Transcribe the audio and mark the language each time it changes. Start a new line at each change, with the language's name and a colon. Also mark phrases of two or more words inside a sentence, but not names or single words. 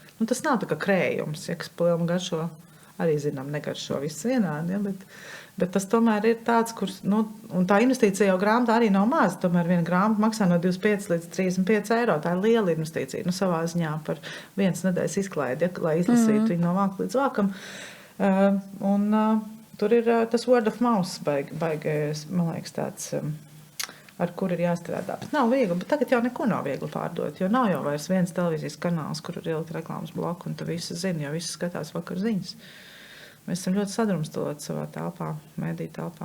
Latvian: Tas nav tā kā krējums, kas pa lielam garšo arī zinām negaršo viss vienādi, ja, bet tas tomēr ir tāds, kur, nu, un tā investīcija jau grāmatā arī nav maza, tomēr viena grāmata maksā no 25 līdz 35 eiro, tā ir liela investīcija, nu, savā ziņā par vienas nedēļas izklaidi, ja, lai izlasītu viņu no vāka līdz vākam, tur ir tas
English: word of mouth
Latvian: baigi, man liekas, tāds, ar kur ir jāstrādā. Bet nav viegli, bet tagad jau neko nav viegli pārdot, jo nav jau vairs viens televīzijas kanāls, kur ir ielikt reklāmas bloku, un tu visi zini, jo visi skatās vakar ziņas. Mēs esam ļoti sadrumstaloti savā telpā, mediju telpā.